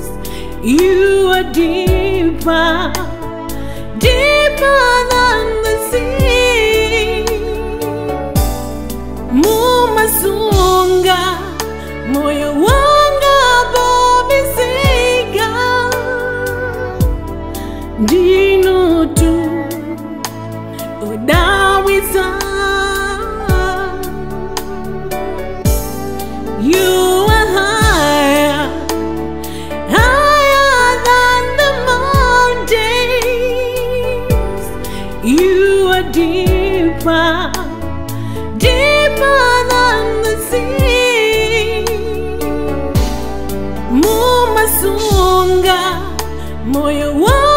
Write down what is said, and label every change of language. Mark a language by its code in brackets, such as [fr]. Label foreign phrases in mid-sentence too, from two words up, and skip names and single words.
[en] You are deeper, deeper than the sea. [ny] Mumasunga, moyo wanga bobisika. Dino tu odawiza. [en] You are higher, higher than the mountains. You are deeper, deeper than the sea. [ny] Mumasunga, moyo